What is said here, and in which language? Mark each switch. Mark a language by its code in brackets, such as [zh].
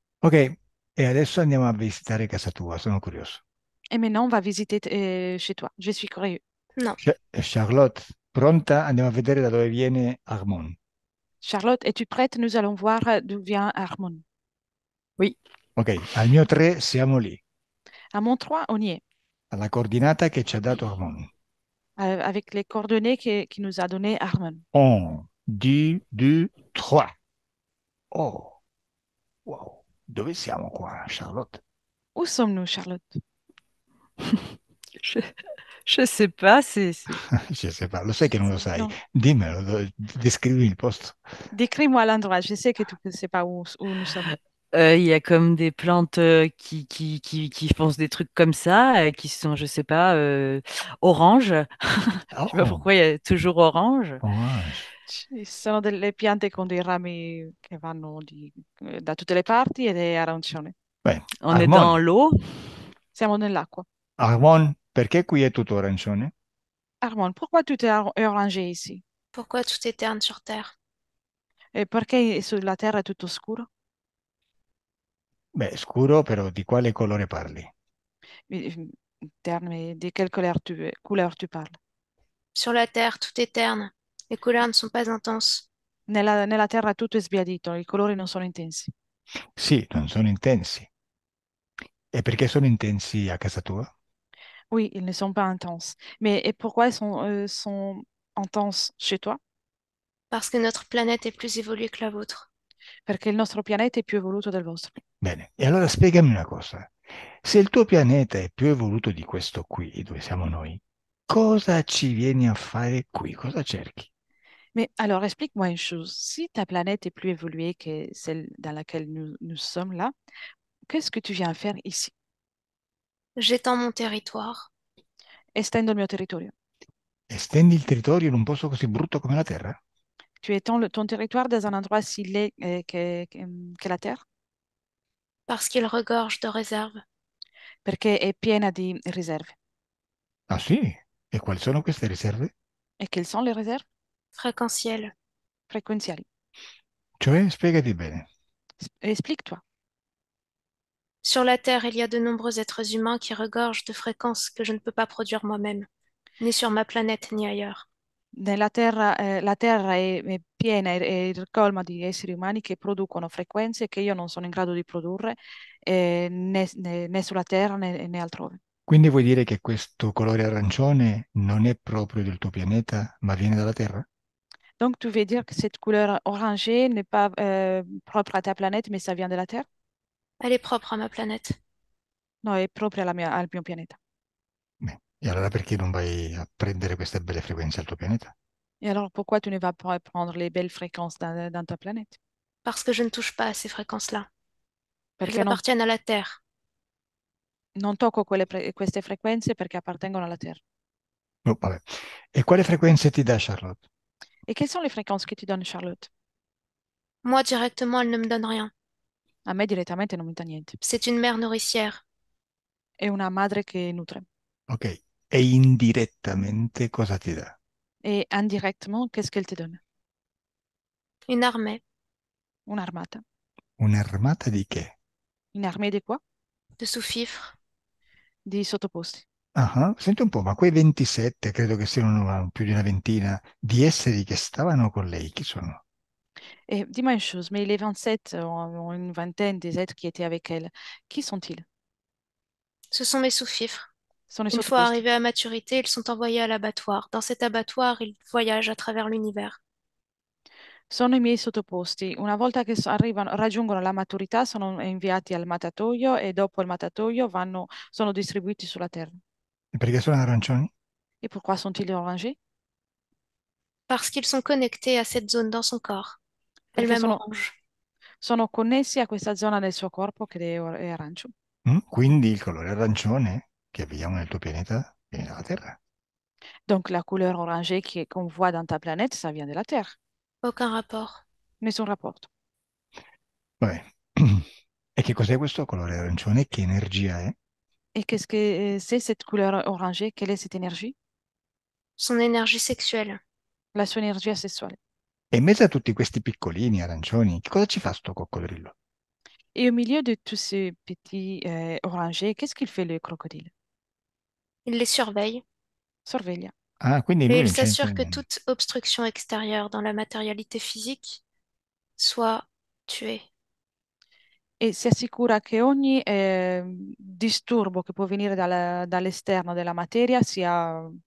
[it] Ok, e adesso andiamo a visitare casa tua, sono curioso. [fr] Et maintenant, on va visiter chez toi. Je suis curieux. Non. [it] Charlotte, pronta? Andiamo a vedere da dove viene Armon. [fr] Charlotte, es-tu prête? Nous allons voir d'où vient Armand. Oui. [it] Ok, al mio 3 siamo lì, [fr] À mon 3, on y est. [it] alla coordinata che ci ha dato Armon. [fr] avec les coordonnées qui nous a donné Harmon. 1, 2, 2, 3. Oh, wow. [it] Dove siamo qua, Charlotte? [fr] Où sommes-nous, Charlotte? Je, je sais pas, Je sais pas, [it] lo sai che non lo sai. [fr] Non. [it] Dimmelo, descrivi il posto. [fr] Décris-moi l'endroit. Je sais que tu ne sais pas où nous sommes. il y a comme des plantes qui font des trucs comme ça, qui sont, je sais pas, oranges. Je sais pas Oh, pourquoi il y a toujours orange. orange. [it] Ci sono delle piante con dei rami che vanno da tutte le parti ed è arancione. Beh, [fr] On est dans Armon, l'eau. [it] Siamo nell'acqua. Armon, perché qui è tutto arancione? [fr] Armand, pourquoi tout est orangé ici? Pourquoi tout est terne sur Terre? [it] E perché sulla terra è tutto scuro? Beh, scuro, però di quale colore parli? [fr] Terne, di quelle couleur tu parles? Sur la Terre, tout est terne. Les couleurs ne sont pas intenses. [it] Nella terra tutto è sbiadito, i colori non sono intensi. Sì, non sono intensi. E perché sono intensi a casa tua? [fr] Oui, ils ne sont pas intenses. Mais et pourquoi sont intenses chez toi? Parce que notre planète est plus évoluée que la vôtre. [it] Perché il nostro pianeta è più evoluto del vostro. Bene, e allora spiegami una cosa. Se il tuo pianeta è più evoluto di questo qui, dove siamo noi, cosa ci vieni a fare qui? Cosa cerchi? [fr] Mais alors, explique-moi une chose. Si ta planète est plus évoluée que celle dans laquelle nous sommes là, qu'est-ce que tu viens faire ici? J'étends mon territoire. [it] Estendo il mio territorio. Estendi il territorio in un posto così brutto come la Terra? [fr] Tu étends ton territoire dans un endroit si laid que la Terre, Parce qu'il regorge de réserves. [it] perché è piena di riserve. Ah sì? E quali sono queste riserve? [fr] Et quelles sont les réserves? Fréquentielles. [it] Frequenziali. Cioè, spiegati bene. [fr] Explique-toi. Sur la Terre, il y a de nombreux êtres humains qui regorgent de fréquences que je ne peux pas produire moi-même, ni sur ma planète, ni ailleurs. [it] La Terra è piena e colma di esseri umani che producono frequenze che io non sono in grado di produrre né sulla Terra né altrove. Quindi vuoi dire che questo colore arancione non è proprio del tuo pianeta, ma viene dalla Terra? [fr] Donc, tu veux dire que cette couleur orangée n'est pas propre à ta planète, mais ça vient de la Terre? Elle est propre à ma planète. [it] No, è proprio al mio pianeta. Beh, e allora perché non vai a prendere queste belle frequenze al tuo pianeta? [fr] Et alors, pourquoi tu ne vas pas prendre les belles fréquences dans ta planète? Parce que je ne touche pas à ces fréquences-là. Elles [it] Perché [fr] appartiennent à la Terre. [it] non tocco queste frequenze perché appartengono alla Terra. Oh, vabbè. E quale frequenze ti dà Charlotte? [fr] Et quelles sont les fréquences que tu donnes, Charlotte? Moi, directement, elle ne me donne rien. [it] A me direttamente non mi dà niente. [fr] C'est une mère nourricière. [it] È una madre che nutre. Ok. E indirettamente cosa ti dà? [fr] Et indirectement, qu'est-ce qu'elle te donne? Une armée [it] Un'armata. Un'armata di che? [fr] Une armée di quoi? de sous-fifres. [it] Di sottoposti. Ah, senti un po', ma quei 27, credo che siano più di una ventina, di esseri che stavano con lei, chi sono? [fr] Et dis-moi une chose, mais les 27 ont une vingtaine des êtres qui étaient avec elle. Qui sont-ils? Ce sont mes sous-fifres. [it] Sono i [fr] Une fois [it] sottoposti. [fr] arrivés à maturité, ils sont envoyés à l'abattoir. Dans cet abattoir, ils voyagent à travers l'univers. [it] Sono i miei sottoposti. Una volta che raggiungono la maturità, sono inviati al matatoio e dopo il matatoio sono distribuiti sulla terra. E perché sono arancioni? [fr] Et pourquoi sont-ils orangés? Parce qu'ils sont connectés à cette zone dans son corps, [it] Perché [fr] elle-même [it] sono, [fr] orange. [it] sono connessi a questa zona del suo corpo che è arancio. Quindi il colore arancione che vediamo nel tuo pianeta viene dalla Terra. [fr] Donc la couleur orangée qu'on voit dans ta planète, ça vient de la Terre. Aucun rapport. [it] Nessun rapporto. Vabbè. E che cos'è questo colore arancione? Che energia è? [fr] Et qu'est-ce que c'est cette couleur orangée? Quelle est cette énergie? Son énergie sexuelle. [it] La sua energia sessuale. E in mezzo a tutti questi piccolini arancioni, che cosa ci fa sto coccodrillo? [fr] Et au milieu de tous ces petits orangés, qu'est-ce qu'il fait le crocodile? Il les surveille [it] Sorveglia. Ah, quindi [fr] et lui il [it] non c'entra [fr] s'assure que [it] niente. [fr] toute obstruction extérieure dans la matérialité physique soit tuée. [it] E si assicura che ogni disturbo che può venire dall'esterno della materia sia